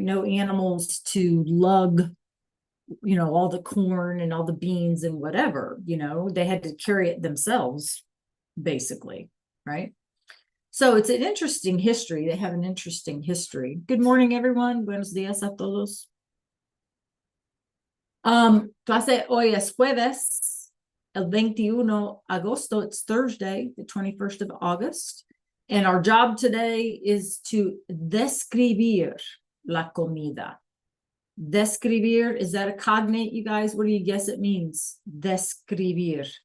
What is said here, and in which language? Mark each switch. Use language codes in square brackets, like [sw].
[en] No animals to lug, all the corn and all the beans and whatever, they had to carry it themselves, basically, right? So it's an interesting history. They have an interesting history. Good morning, everyone. [es] Buenos días a todos. Clase hoy es jueves, el 21 agosto. [en] It's Thursday, the 21st of August. And our job today is to [es] describir la comida. [en] Describir, is that a cognate, you guys? What do you guess it means? Describir.